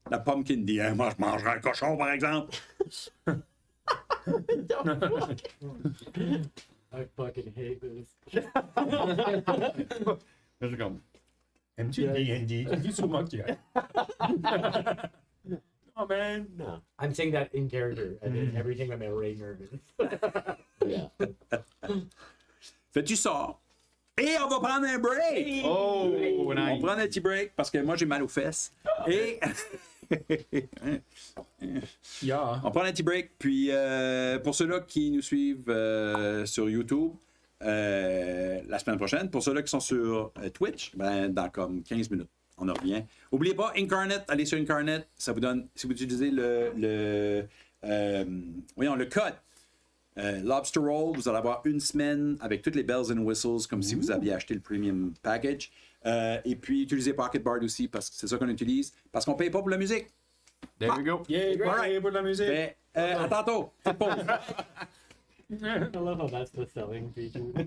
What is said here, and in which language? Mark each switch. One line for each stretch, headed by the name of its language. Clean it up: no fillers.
French: La pomme qui me dit moi, je mangerai un cochon, par exemple.
English: I fucking hate this.
French: C'est comme. Aimes-tu le D&D? Tu dis souvent que tu aimes.
English: Oh man. No. I'm saying that in character, and then everything that made Ray nervous. Yeah.
French: Fait tu sors. Et on va prendre un break.
English: Oh,
French: On
English: nice.
French: prend un petit break parce que moi, j'ai mal aux fesses. Et.
English: Yeah.
French: On prend un petit break. Puis, pour ceux-là qui nous suivent sur YouTube, la semaine prochaine, pour ceux-là qui sont sur Twitch, ben, dans comme 15 minutes, on en revient. N'oubliez pas, Incarnate, allez sur Incarnate, ça vous donne, si vous utilisez le code Lobster Roll, vous allez avoir une semaine avec toutes les
English: bells and whistles,
French: comme si vous aviez acheté le premium package. Et puis, utilisez Pocket Bard aussi, parce que c'est ça qu'on utilise, parce qu'on ne paye pas pour la musique.
English: There we go. Yeah, great
French: pour de la musique. Fait, à tantôt. Petite pause.
English: I love how that's the selling feature.